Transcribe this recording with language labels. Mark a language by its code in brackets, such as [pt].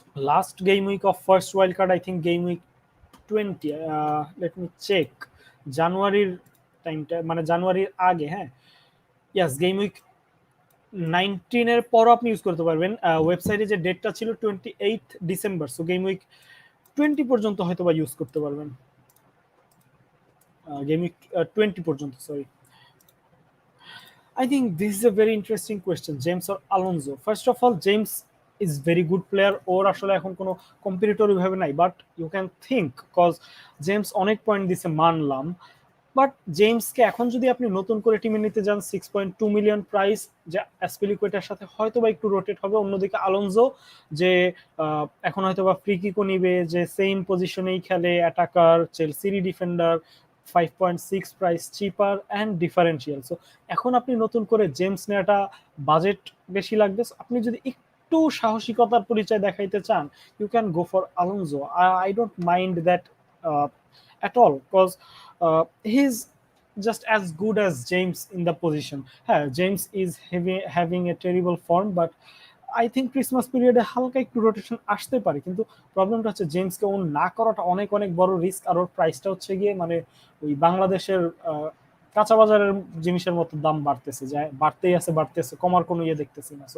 [bn] Last game week of first wild card, I think game week 20, [en] let me check [bn] জানুয়ারির টাইমটা, মানে জানুয়ারির আগে, হ্যাঁ, ইয়াস, গেম উইক 19 এর পরও আপনি ইউজ করতে পারবেন। ওয়েবসাইটে যে ডেটটা ছিল 28 ডিসেম্বর, সো গেম উইক 20 পর্যন্ত হয়তো বা ইউজ করতে পারবেন, গেম উইক 20 পর্যন্ত, sorry. [en] I think this is a very interesting question, James or Alonso. First of all, James is very good player, [bn] ওর আসলে এখন কোনো কম্পিটিটর ভাবে নাই, but [en] you can think, [bn] cause James অনেক পয়েন্ট দিছে মানলাম, বাট জেমসকে এখন যদি আপনি নতুন করে টিমে নিতে যান, 6.2 মিলিয়ন প্রাইস, যে অ্যাসপিলিকুয়েটার সাথে হয়তো বা একটু রোটেট হবে। অন্যদিকে আলোনজো, যে এখন হয়তো বা ফ্রি কিকও নিবে, যে সেম পজিশনেই খেলে, attacker, চেলসিরি defender, 5.6 price, cheaper and differential. So এখন আপনি নতুন করে জেমস নেওয়াটা বাজেট বেশি লাগবে। আপনি যদি একটু সাহসিকতার পরিচয় দেখাইতে চান, [en] You can go for Alonso. I don't mind that at all, because he's just as good as James in the position. Yeah, James is having a terrible form, but I think [bn] Christmas পিরিয়ডে হালকা একটু rotation আসতে পারে, কিন্তু প্রবলেমটা হচ্ছে জেমসকে on না করাটা অনেক অনেক বড় রিস্ক, আর ওর প্রাইসটা হচ্ছে গিয়ে মানে ওই বাংলাদেশের কাঁচা বাজারের জিনিসের মতো দাম বাড়তেছে, যায় বাড়তেছে, কমার কোনো ইয়ে দেখতেছি না।